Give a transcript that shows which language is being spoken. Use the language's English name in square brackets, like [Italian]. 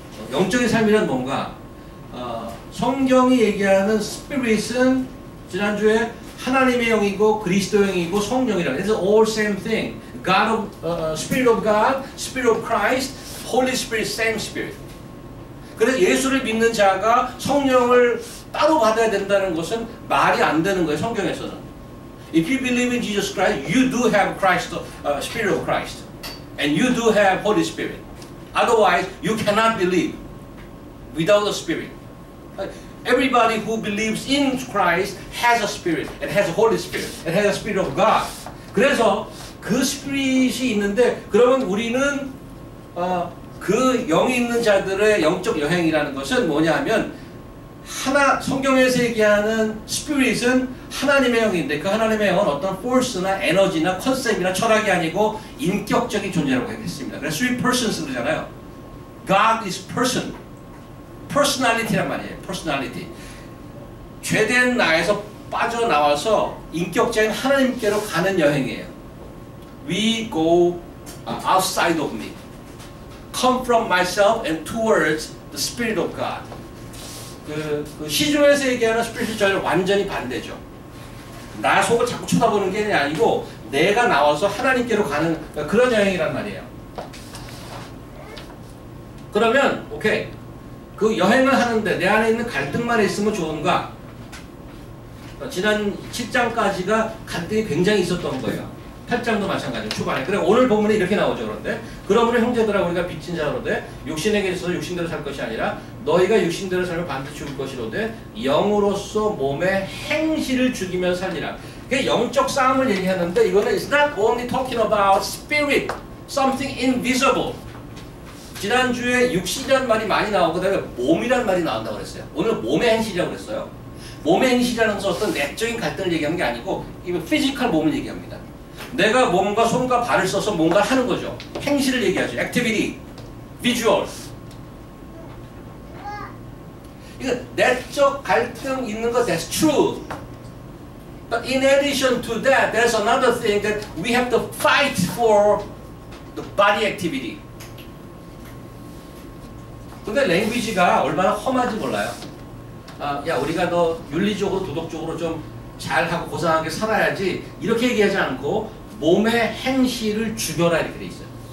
[Korean] 영적인 삶이란 뭔가? 성경이 얘기하는 스피릿은 지난주에 하나님의 영이고 그리스도의 영이고 성령이라는 [English] It's all same thing. Spirit of God, Spirit of Christ, Holy Spirit, same Spirit. [Korean] 그래서 예수를 믿는 자가 성령을 따로 받아야 된다는 것은 말이 안 되는 거예요. 성경에서는. [English] If you believe in Jesus Christ, you do have Christ, Spirit of Christ. And you do have Holy Spirit. Otherwise, you cannot believe without the Spirit. Everybody who believes in Christ has a Spirit. It has a Holy Spirit. It has a Spirit of God. [Korean] 그래서 그 스피릿이 있는데 그러면 우리는 그 영이 있는 자들의 영적 여행이라는 것은 뭐냐 하면 성경에서 얘기하는 스피릿은 하나님의 영인데 그 하나님의 영은 어떤 force나 에너지나 컨셉이나 철학이 아니고 인격적인 존재라고 했습니다. 그래서 [English] three persons [Korean] 그러잖아요. [English] God is person. [Korean] personality란 말이에요. [English] personality. [Korean] 죄된 나에서 빠져나와서 인격적인 하나님께로 가는 여행이에요. [English] We go outside of me. Come from myself and towards the Spirit of God. [Korean] 그 시중에서 얘기하는 스피릿이 저는 완전히 반대죠. 나 속을 자꾸 쳐다보는 게 아니고 내가 나와서 하나님께로 가는 그런 여행이란 말이에요. 그러면 오케이. 그 여행을 하는데 내 안에 있는 갈등만 있으면 좋은가? 지난 7장까지가 갈등이 굉장히 있었던 거예요. 8장도 마찬가지로 초반에. 그래 오늘 본문에 이렇게 나오죠. 그런데 그러므로 형제들아 우리가 빚진 자로되 육신에게 있어서 육신대로 살 것이 아니라 너희가 육신대로 살면 반드시 죽을 것이로되 영으로서 몸의 행실을 죽이며 살리라. 그게 영적 싸움을 얘기하는데 이거는 [English] it's not only talking about spirit, something invisible. [Korean] 지난주에 육신이라는 말이 많이 나오고 그다음에 몸이라는 말이 나온다고 그랬어요. 오늘 몸의 행실이라고 그랬어요. 몸의 행실이라는 것은 어떤 내적인 갈등을 얘기하는 게 아니고 이거 피지컬 몸을 얘기합니다. 내가 몸과 손과 발을 써서 뭔가를 하는 거죠. 행실을 얘기하죠. [English] activity, visual. [Korean] 이거 내적 갈등 있는 거 [English] that's true. But in addition to that, there's another thing that we have to fight for the body activity. [Korean] 근데 랭귀지가 얼마나 험한지 몰라요. 야 우리가 너 윤리적으로 도덕적으로 좀 잘하고 고상하게 살아야지 이렇게 얘기하지 않고 몸의 행실을 죽여라 이렇게 돼 있어요.